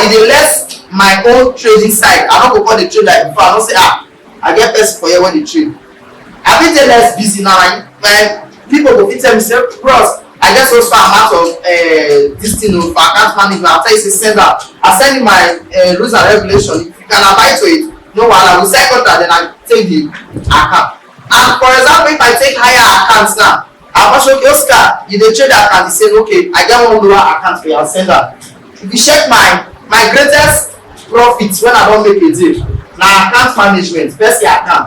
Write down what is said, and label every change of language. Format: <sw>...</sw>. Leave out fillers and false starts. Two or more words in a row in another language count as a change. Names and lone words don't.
<pcm>E dey less my own trading side. I no go come dey trade like before. I no say I get person for here wey dey trade. I fit dey less busy now. My people go fit tell me say, bros, I get so amount of this thing for account management. I tell you say send am. I send you my rules and regulation. If you can abide to it, no wahala. We sign contract, then I take the account. And for example, if I take higher accounts now, I go show Oscar, you dey trade account. He say, okay, I get one lower account for you. I'll send am. If you check my greatest profits when I don make a deal, na account management, first year account.</pcm>